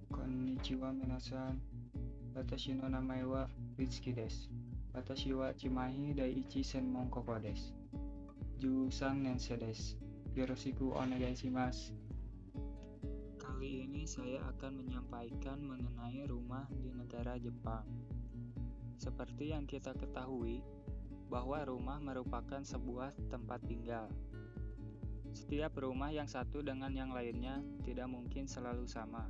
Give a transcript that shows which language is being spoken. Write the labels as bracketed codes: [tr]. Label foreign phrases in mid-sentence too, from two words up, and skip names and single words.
[ja] こんにちは皆さん。私の名前はRitsukiです. Watashi wa Chimahi Daiichi Senmon Koko desu. 十三年生です。よろしくお願いします. [id] Kali ini saya akan menyampaikan mengenai rumah di negara Jepang. Seperti yang kita ketahui, bahwa rumah merupakan sebuah tempat tinggal. Setiap rumah yang satu dengan yang lainnya tidak mungkin selalu sama.